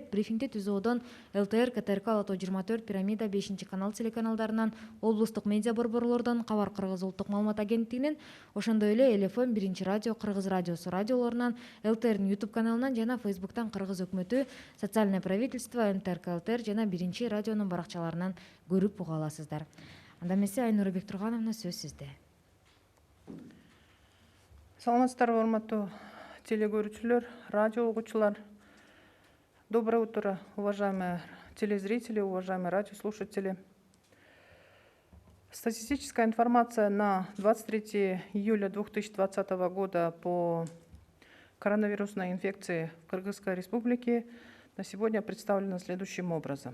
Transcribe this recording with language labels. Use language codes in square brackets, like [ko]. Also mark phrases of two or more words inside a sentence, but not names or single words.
[ky] Брифингди ТЗОдон ЛТР, КТРК, Лото 24, Пирамида, 5-канал телеканалдарынан, облустук медиа борборлордон, Кабар Кыргыз улуттук маалымат агенттигинен, ошондой эле ЛФМ, Биринчи радио, Кыргыз радиосу радиолорунан, ЛТРдин YouTube каналынан жана Фейсбуктан Кыргыз өкмөтү, [ru] социальное правительство, [ky] НТРК, ЛТР жана Биринчи радионун баракчаларынан көрүп уга аласыздар. Анда эмесе Айнура Бектургановна, сөз сизде. Саламатсыздарбы, урматтуу телекөрүүчүлөр, радио угуучулар. [ru] Доброе утро, уважаемые телезрители, уважаемые радиослушатели. Статистическая информация на 23 июля 2020 года по коронавирусной инфекции в Кыргызской Республике на сегодня представлена следующим образом.